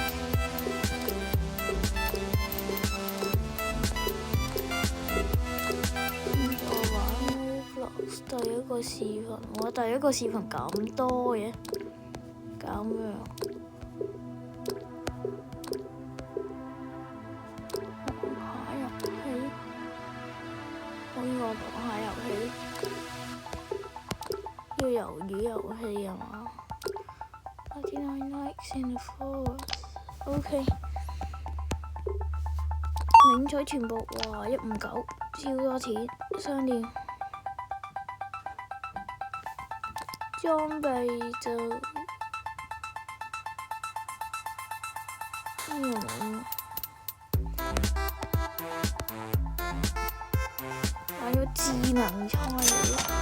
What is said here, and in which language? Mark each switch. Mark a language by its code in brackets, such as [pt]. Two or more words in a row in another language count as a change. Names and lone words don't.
[yue] 我玩 Roblox 第一個視頻，我第一個視頻咁多嘅，咁樣。螃蟹遊戲，呢個螃蟹遊戲，呢個魷魚遊戲係嘛？99 [en] likes in the forest。 [yue] OK， 領取全部，哇！159，超多錢。商店裝備就呢個買咗智能菜鳥。